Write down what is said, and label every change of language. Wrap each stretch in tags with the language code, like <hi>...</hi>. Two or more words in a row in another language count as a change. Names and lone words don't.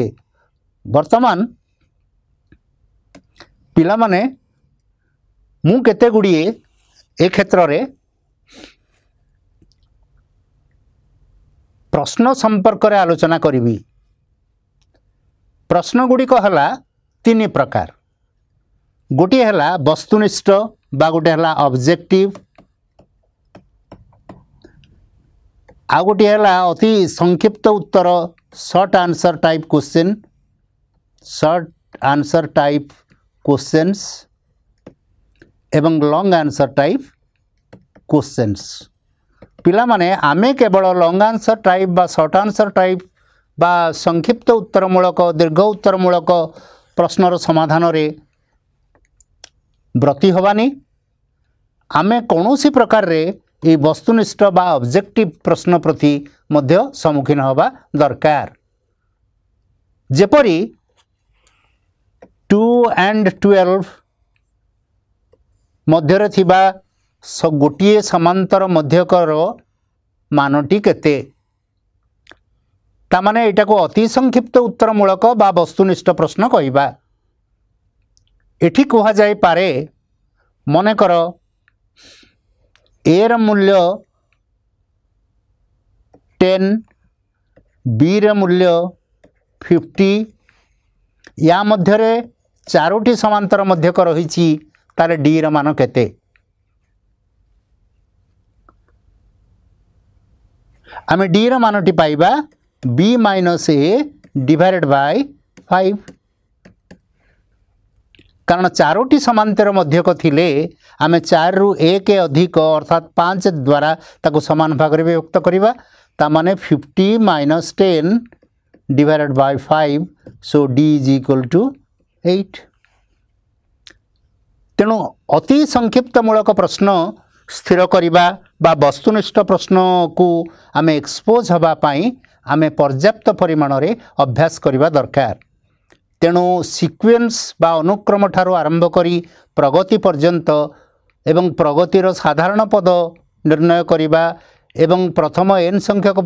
<or>ବର୍ତ୍ତମାନ ପିଲା ମାନେ ମୁଁ କେତେ ଗୁଡ଼ିଏ ଏ କ୍ଷେତ୍ର ରେ ପ୍ରଶ୍ନ ସମ୍ପର୍କ ରେ ଆଲୋଚନା କରିବି। ପ୍ରଶ୍ନ ଗୁଡ଼ିକ ହେଲା ତିନି ପ୍ରକାର ଗୋଟେ ହେଲା ବସ୍ତୁନିଷ୍ଠ ବା ଗୋଟେ ହେଲା ଅବଜେକ୍ଟିଭ ଆ ଗୋଟେ ହେଲା ଅତି ସଂକ୍ଷିପ୍ତ ଉତ୍ତର</or> <en>short answer type question short answer type questions</en> <or>ଏବଂ</or> <en>long answer type questions.</en> <or>ପିଲା ମାନେ ଆମେ କେବଳ</or> <en>long answer type</en> <or>ବା</or> <en>short answer type</en> <or>ବା ସଂକ୍ଷିପ୍ତ ଉତ୍ତରମୂଳକ ଦୀର୍ଘ ଉତ୍ତରମୂଳକ ପ୍ରଶ୍ନର ସମାଧାନ ରେ ବ୍ରତୀ ହେବାନି ଆମେ କେଉଁ ପ୍ରକାର ରେ ଏ ବସ୍ତୁନିଷ୍ଠ ବା ଅବଜେକ୍ଟିଭ ପ୍ରଶ୍ନ ପ୍ରତି ମଧ୍ୟ ସମ୍ମୁଖୀନ ହେବା ଦରକାର। ଯେପରି 2 and 12 ମଧ୍ୟ ରେ ଥିବା ଗୋଟେ ସମାନ୍ତର ମଧ୍ୟକର ମାନଟି କେତେ ତା ମାନେ ଏଟା କୁ ଅତି ସଂକ୍ଷିପ୍ତ ଉତ୍ତରମୂଳକ ବା ବସ୍ତୁନିଷ୍ଠ ପ୍ରଶ୍ନ କହିବା। ଏଠି କୁହାଯାଇ ପାରେ ମନେ କର ଏ ର ମୂଲ୍ୟ 10 ବି ର ମୂଲ୍ୟ 50 ଯା ମଧ୍ୟ ରେ ଚାରୋଟି ସମାନ୍ତର ମଧ୍ୟକ ରହିଛି ତାରେ ଡି ର ମାନ କେତେ ଆମେ ଡି ର ମାନଟି ପାଇବା</or> <en>b - a divided by 5</en> <or>କାରଣ ଚାରୋଟି ସମାନ୍ତର ମଧ୍ୟକ ଥିଲେ ଆମେ 4 ରୁ 1 ଅଧିକ ଅର୍ଥାତ 5 ଦ୍ୱାରା ତାକୁ ସମାନ ଭାଗ ରେ ବିଭକ୍ତ କରିବା ତା ମାନେ</or> <en>50 - 10 divided by 5 so d = 8.</en> <or>ତେଣୁ ଅତି ସଂକ୍ଷିପ୍ତ ମୂଳକ ପ୍ରଶ୍ନ ସ୍ଥିର କରିବା ବା ବସ୍ତୁନିଷ୍ଠ ପ୍ରଶ୍ନ କୁ ଆମେ ଏକ୍ସପୋଜ ହେବା ପାଇଁ ଆମେ ପର୍ଯ୍ୟାପ୍ତ ପରିମାଣ ରେ ଅଭ୍ୟାସ କରିବା ଦରକାର। ତେଣୁ ସିକ୍ୱେନ୍ସ ବା ଅନୁକ୍ରମ ଠାରୁ ଆରମ୍ଭ କରି ପ୍ରଗତି ପର୍ଯ୍ୟନ୍ତ ଏବଂ ପ୍ରଗତିର ସାଧାରଣ ପଦ ନିର୍ଣ୍ଣୟ କରିବା ଏବଂ ପ୍ରଥମ n ସଂଖ୍ୟକ</or>